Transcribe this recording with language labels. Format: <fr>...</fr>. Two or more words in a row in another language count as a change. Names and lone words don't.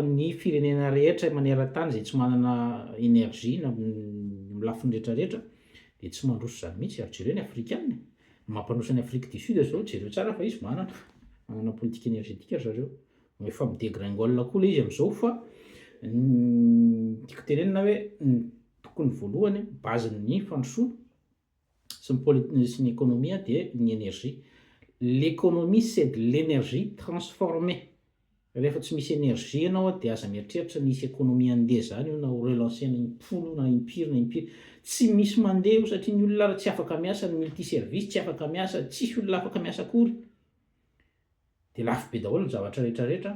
<mg>ny firenena rehetra maneran-tany zay tsy manana energie na milafiny rehetrarehetra dia tsy mandroso zany mihitsy ary jereo ny afrikanina mampanosa ny Afrique du Sud zao jereo tsara fa izy manana politika energetika zareo efa midégringole koa le izy am'izao fa tiako tenenina hoe tokony voalohany bazin'ny fanosoana sy ny économie dia ny énergie.</mg> <fr>L'économie c'est de l'énergie transformée.</fr> <mg>Rehefa tsy misy énergie ianao dia aza mieritreritra nisy économie andeha zany io na ho relancena impolo na impiry tsy misy mandeha io satria ny olona tsy afaka miasa, ny multiservice tsy afaka miasa, tsisy olona afaka miasa akory dia lafo be daholo ny zavatra rehetrarehetra.</mg>